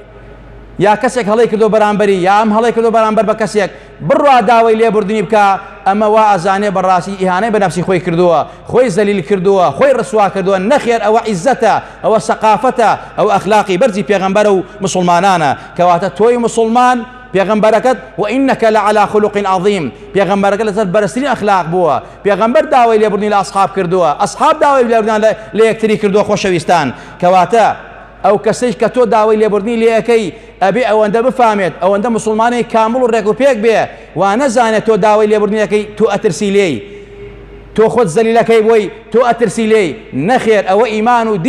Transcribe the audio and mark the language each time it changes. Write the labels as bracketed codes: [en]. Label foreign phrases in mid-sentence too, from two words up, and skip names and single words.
[ckb] یا کەسێک هەڵەی کردو بەرامبەری یا ئەم هەڵەی کردو بەرامبەر بە کەسێک بڕوا داوای لێبوردنی بکە ئەمە وا ئەزانێ بەڕاستی ئیهانەی بە نەفسی خۆی کردووە خۆی زەلیل کردووە خۆی ڕسوا کردووە نەخێر ئەوە عیزەتە ئەوە سەقافەتە ئەوە ئەخلاقی بەرزی پێغەمبەرە و مسلمانانە کەواتە تۆی مسلمان پێغەمبەرەکەت [ar] وإنك لعلى خلق عظيم [ckb] پێغەمبەرەکە لەسەر بەرزترین ئەخلاق بووە پێغەمبەر داوای لێبوردنی لە ئەصحاب کردووە ئەصحاب داوای لێبوردنیان لە یەکتری کردووە خۆشەویستان کەواتە ئەو کەسەی کە تۆ داوای لێبوردنی لێەکەی ئەبێ ئەوەندە بفامێت ئەوەندە مسلمانی کامڵ و ڕێک و پێک بێ وا نەزانێت تۆ داوای لێبوردنیەکەی تۆ ئەترسی لێی تۆ خۆت زەلیلەکەی بۆی تۆ ئەترسی لێی نەخێر ئەوە ئیمان و